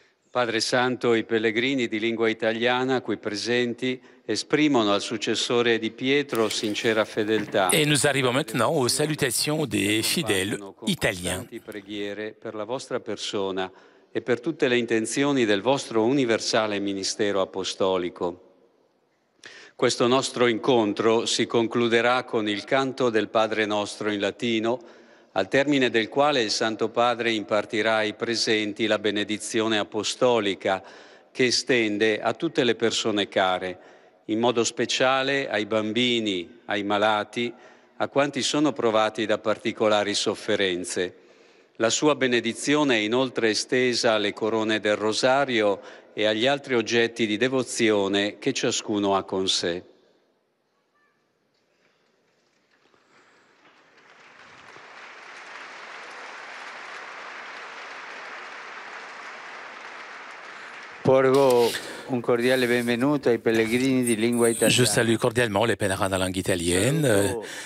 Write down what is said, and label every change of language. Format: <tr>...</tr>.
<it>Padre Santo, i pellegrini di lingua italiana qui presenti esprimono al successore di Pietro sincera fedeltà.</it> <fr>Et nous arrivons maintenant aux salutations des fidèles italiens.</fr> <it>Preghiere per la vostra persona e per tutte le intenzioni del vostro universale ministero apostolico. Questo nostro incontro si concluderà con il canto del Padre Nostro in latino, al termine del quale il Santo Padre impartirà ai presenti la benedizione apostolica che estende a tutte le persone care, in modo speciale ai bambini, ai malati, a quanti sono provati da particolari sofferenze. La sua benedizione è inoltre estesa alle corone del rosario e agli altri oggetti di devozione che ciascuno ha con sé. Porgo un cordiale benvenuto ai pellegrini di lingua italiana.</it> <fr>Je salue cordialement les pèlerins de la langue italienne.</fr>